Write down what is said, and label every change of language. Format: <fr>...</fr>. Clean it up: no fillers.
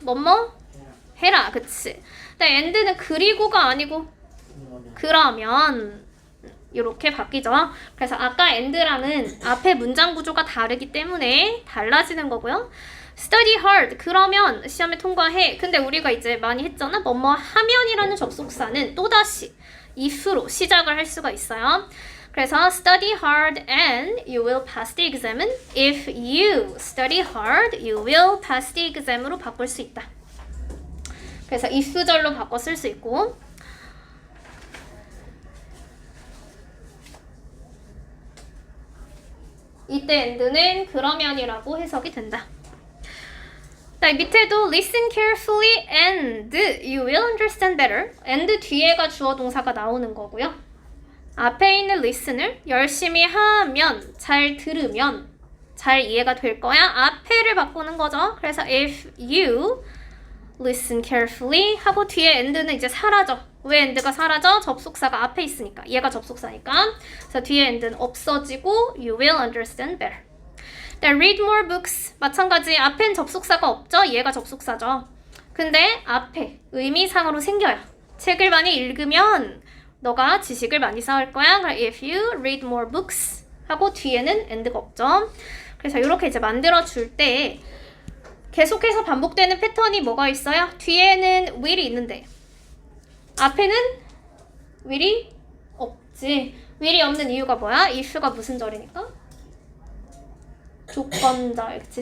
<ko>뭐뭐 해라. 그치? 근데 and는 그리고가 아니고 그러면 이렇게 바뀌죠. 그래서 아까 and라는 앞에 문장 구조가 다르기 때문에 달라지는 거고요.</ko> <en>study hard</en> <ko>그러면 시험에 통과해. 근데 우리가 이제 많이 했잖아. 뭐뭐 하면이라는 접속사는 또다시 if로 시작을 할 수가 있어요.</ko> <en>그래서 study hard and you will pass the exam은 if you study hard you will pass the exam으로</en> <ko>바꿀 수 있다. 그래서 if절로 바꿔 쓸 수 있고 이때 and는 그러면이라고 해석이 된다. 자, 밑에도</ko> <en>listen carefully and you will understand better.</en> <ko>and 뒤에가 주어 동사가 나오는 거고요. 앞에 있는 listen을 열심히 하면, 잘 들으면 잘 이해가 될 거야. 앞에를 바꾸는 거죠. 그래서</ko> <en>if you listen carefully</en> <ko>하고 뒤에 and는 이제 사라져. 왜 and가 사라져? 접속사가 앞에 있으니까. 얘가 접속사니까. 그래서 뒤에 and는 없어지고</ko> <en>you will understand better. read more books.</en> <ko>마찬가지 앞엔 접속사가 없죠? 얘가 접속사죠. 근데 앞에 의미상으로 생겨요. 책을 많이 읽으면 너가 지식을 많이 쌓을 거야. 그럼</ko> <en>if you read more books</en> <ko>하고 뒤에는 and가 없죠. 그래서 이렇게 이제 만들어줄 때 계속해서 반복되는 패턴이 뭐가 있어요? 뒤에는 will이 있는데 앞에는 will이 없지. will이 없는 이유가 뭐야? if가 무슨 절이니까? 조건절, 그치?</ko>